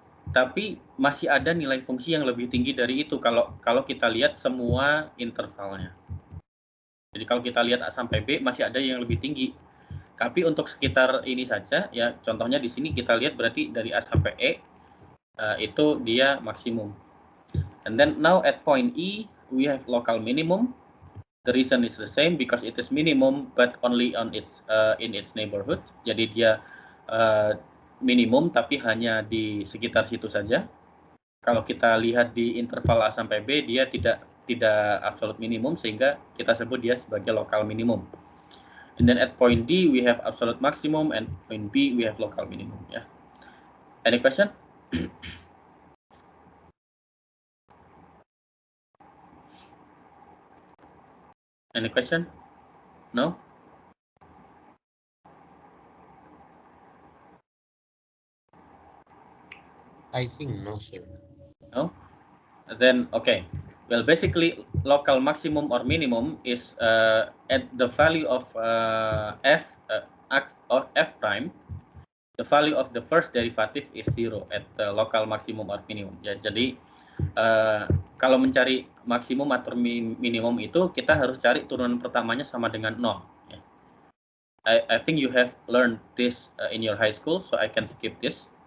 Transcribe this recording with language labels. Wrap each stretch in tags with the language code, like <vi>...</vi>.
<id>Tapi masih ada nilai fungsi yang lebih tinggi dari itu kalau kita lihat semua intervalnya. Jadi kalau kita lihat A sampai B masih ada yang lebih tinggi. Tapi untuk sekitar ini saja ya, contohnya di sini kita lihat berarti dari A sampai E itu dia maksimum.</id> <en>And then now at point E we have local minimum. The reason is the same because it is minimum but only on its in its neighborhood.</en> <id>Jadi dia minimum tapi hanya di sekitar situ saja. Kalau kita lihat di interval A sampai B dia tidak absolute minimum sehingga kita sebut dia sebagai local minimum.</id> <en>And then at point D we have absolute maximum and point B we have local minimum ya. Any question? Any question? No? I think no, sir. No? Then okay. Well, basically, local maximum or minimum is at the value of f prime. The value of the first derivative is 0 at the local maximum or minimum.</en> <id>Ya, jadi kalau mencari maksimum atau minimum itu kita harus cari turunan pertamanya sama dengan 0. Ya.</id> <en>I think you have learned this in your high school, so I can skip this.</en>